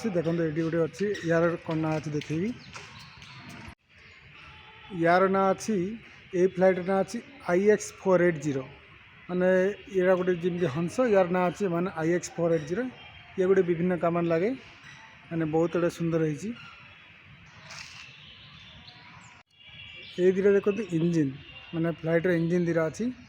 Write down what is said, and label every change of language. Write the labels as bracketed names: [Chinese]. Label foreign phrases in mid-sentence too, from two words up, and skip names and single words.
[Odia] ଦେଖନ୍ତୁ ଏଠି ଗୋଟେ ଅଛି, ୟାର କ'ଣ ନାଁ ଅଛି ଦେଖେଇବି। ୟାର ନାଁ ଅଛି, ଏଇ ଫ୍ଲାଇଟ୍ର ନାଁ ଅଛି IX480। ମାନେ ଏଇଟା ଗୋଟେ ଯେମିତି ହଂସ, ୟାର ନାଁ ଅଛି ମାନେ IX480। ଇଏ ଗୋଟେ ବିଭିନ୍ନ କାମରେ ଲାଗେ, ମାନେ ବହୁତ ଗୁଡ଼ା ସୁନ୍ଦର ହେଇଛି। [Bangla] এই দুটো দেখতে ইঞ্জিন, মানে ফ্লাইটের ইঞ্জিন দুটো আছে।